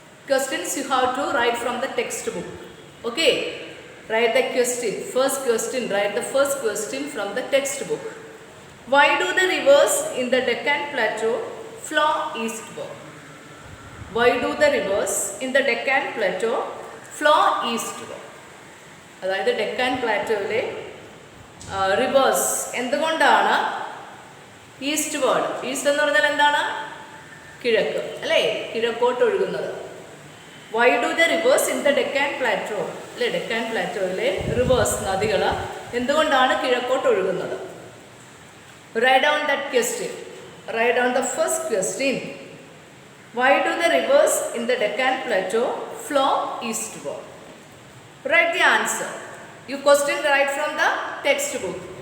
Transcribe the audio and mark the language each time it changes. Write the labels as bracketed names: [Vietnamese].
[English] Questions you have to write from the textbook. Okay. Write the question. First question. Write the first question from the textbook. Why do the rivers in the Deccan Plateau flow eastward? Why do the rivers in the Deccan Plateau flow eastward? [Malayalam] അതായത് Deccan പ്ലാറ്റോയിലെ reverse എന്തുകൊണ്ടാണ് east word, east എന്ന് പറഞ്ഞാൽ എന്താണ്? കിഴക്ക് അല്ലേ, കിഴക്കോട്ട് ഒഴുകുന്നത്. [English] why do the rivers in the Deccan plateau [Malayalam] അല്ലേ, ഡെക്കാൻ പ്ലാറ്റോയിലെ റിവേഴ്സ് നദികൾ എന്തുകൊണ്ടാണ് കിഴക്കോട്ട് ഒഴുകുന്നത്? [English] Write down that question. Write down the first question. Why do the rivers in the Deccan Plateau flow eastward? Write the answer. You question right from the textbook.